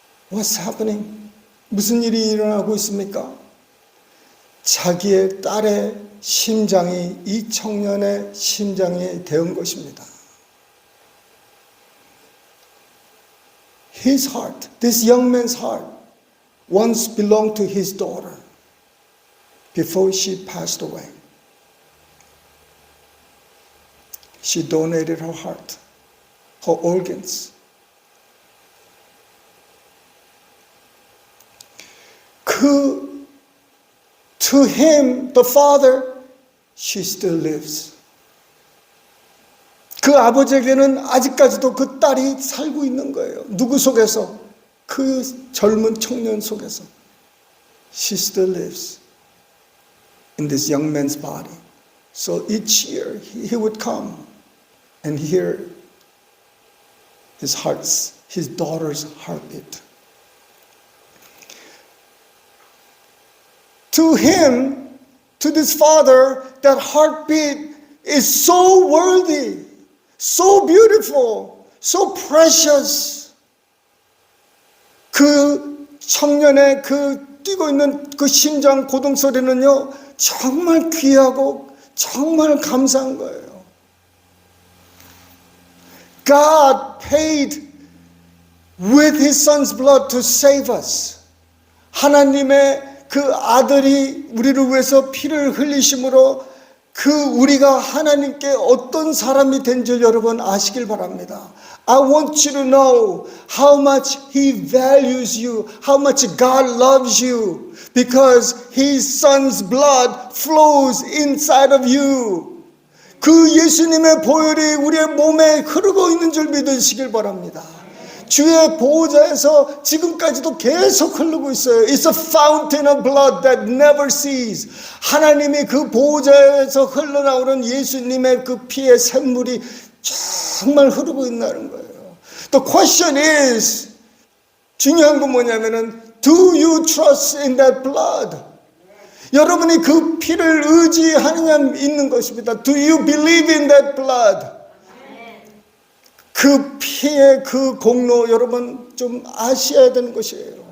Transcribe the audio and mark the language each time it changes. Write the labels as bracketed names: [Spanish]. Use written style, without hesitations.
[English] What's happening? [Korean] 무슨 일이 일어나고 있습니까? 자기의 딸의 심장이 이 청년의 심장이 되은 것입니다. [English] His heart, this young man's heart, once belonged to his daughter before she passed away. She donated her heart, her organs. To him, the father, she still lives. [Korean] 그 아버지에게는 아직까지도 그 딸이 살고 있는 거예요. 누구 속에서? 그 젊은 청년 속에서. [English] She still lives in this young man's body. So each year he would come and hear his daughter's heartbeat. To him, to this father, that heartbeat is so worthy, so beautiful, so precious. [Korean] 그 청년의 그 뛰고 있는 그 심장 고동 소리는요, 정말 귀하고 정말 감사한 거예요. [English] God paid with his son's blood to save us. [Korean] 하나님의 그 아들이 우리를 위해서 피를 흘리심으로 그 우리가 하나님께 어떤 사람이 된 줄 여러분 아시길 바랍니다. [English] I want you to know how much He values you, how much God loves you, because His Son's blood flows inside of you. [Korean] 그 예수님의 보혈이 우리의 몸에 흐르고 있는 줄 믿으시길 바랍니다. 주의 보호자에서 지금까지도 계속 흐르고 있어요. [English] It's a fountain of blood that never ceases. [Korean] 하나님이 그 보호자에서 흘러나오는 예수님의 그 피의 샘물이 정말 흐르고 있다는 거예요. [English] The question is, [Korean] 중요한 건 뭐냐면은 [English] Do you trust in that blood? [Korean] 여러분이 그 피를 의지하느냐 있는 것입니다. [English] Do you believe in that blood? [Korean] 그 피의 그 공로 여러분 좀 아셔야 되는 것이에요.